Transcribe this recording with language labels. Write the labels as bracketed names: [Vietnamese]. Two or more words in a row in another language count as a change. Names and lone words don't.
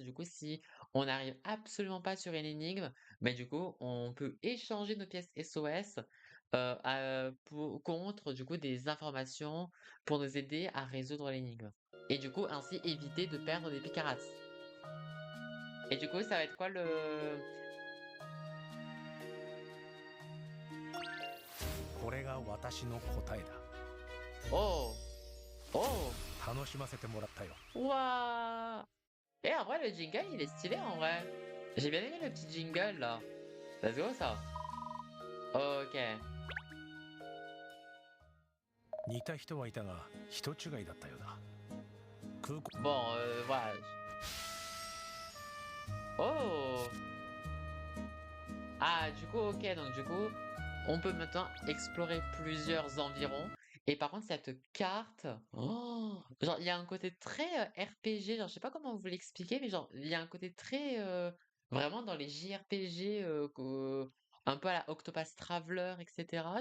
[French] Du coup, si on n'arrive absolument pas sur une énigme, mais du coup, on peut échanger nos pièces SOS contre du coup des informations pour nous aider à résoudre l'énigme. Et du coup, ainsi éviter de perdre des picarats. Et du coup, ça va être quoi le... [Japanese] これが私の答えだ。 Oh! Oh! 楽しませてもらったよ。 Waouh! [French] Et en vrai, le jingle, il est stylé en vrai. J'ai bien aimé le petit jingle là. [English] Let's go ça. [French] Ok. [Japanese] 似た人はいたが人違いだったようだ。空港 [French] Bon, voilà. Oh! Ah, du coup, ok, donc du coup, on peut maintenant explorer plusieurs environs. Et par contre, cette carte, oh, genre, il y a un côté très RPG, genre, je sais pas comment vous l'expliquer, mais genre, il y a un côté très, vraiment dans les JRPG, un peu à la Octopath Traveler, etc.